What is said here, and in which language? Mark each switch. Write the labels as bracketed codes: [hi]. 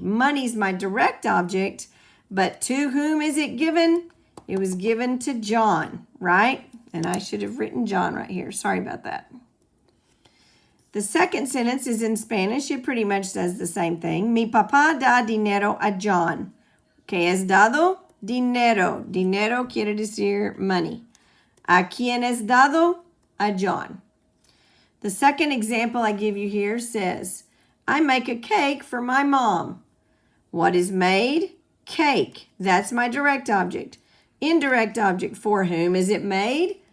[en] Money's my direct object, but to whom is it given? It was given to John, right? And I should have written John right here. Sorry about that. The second sentence is in Spanish. It pretty much says the same thing. [es] Mi papá da dinero a John. ¿Qué es dado? Dinero. Dinero quiere decir money. ¿A quién es dado? A John. [en] The second example I give you here says, I make a cake for my mom. What is made? Cake. That's my direct object. Indirect object, for whom is it made?